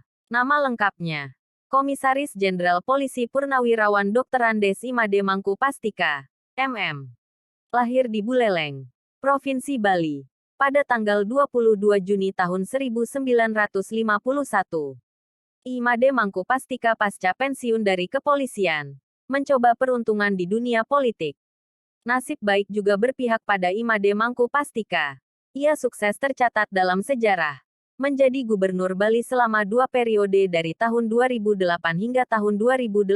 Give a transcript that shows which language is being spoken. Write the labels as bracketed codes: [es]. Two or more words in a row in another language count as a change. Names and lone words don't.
[id] Nama lengkapnya Komisaris Jenderal Polisi Purnawirawan Dr. Andes Imade Mangku Pastika, MM. Lahir di Buleleng, Provinsi Bali, pada tanggal 22 Juni tahun 1951. Imade Mangku Pastika pasca pensiun dari kepolisian, mencoba peruntungan di dunia politik. Nasib baik juga berpihak pada Imade Mangku Pastika. Ia sukses tercatat dalam sejarah, menjadi Gubernur Bali selama 2 periode dari tahun 2008 hingga tahun 2018.